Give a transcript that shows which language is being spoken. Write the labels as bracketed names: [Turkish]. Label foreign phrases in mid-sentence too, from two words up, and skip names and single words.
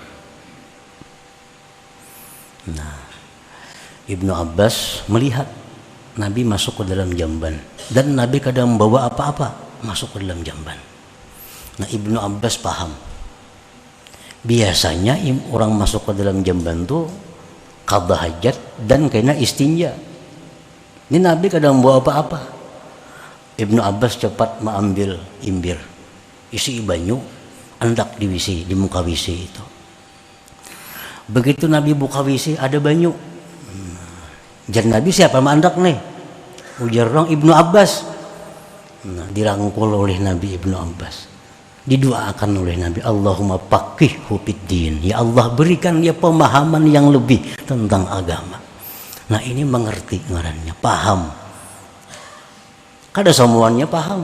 [Indonesian] Nah, Ibnu Abbas melihat Nabi masuk ke dalam jamban, dan Nabi kadang membawa apa-apa masuk ke dalam jamban. Nah, Ibnu Abbas paham. Biasanya orang masuk ke dalam jamban tuh qadha hajat dan kena istinja. Ini Nabi kadang membawa apa-apa. [Banjar] Ibnu Abbas cepat mengambil imbir, isi banyu, hendak diwisi di muka WC itu. Begitu Nabi buka WC ada banyu. Jar Nabi, siapa mandak nih? Ujar orang Ibnu Abbas. [Indonesian] Nah, dirangkul oleh Nabi Ibnu Abbas. Didoakan oleh Nabi, [Arabic] Allahumma faqihhu fiddin. [Indonesian] Ya Allah, berikan dia pemahaman yang lebih tentang agama. Nah, ini mengerti ngarannya, paham. Kada semuanya paham.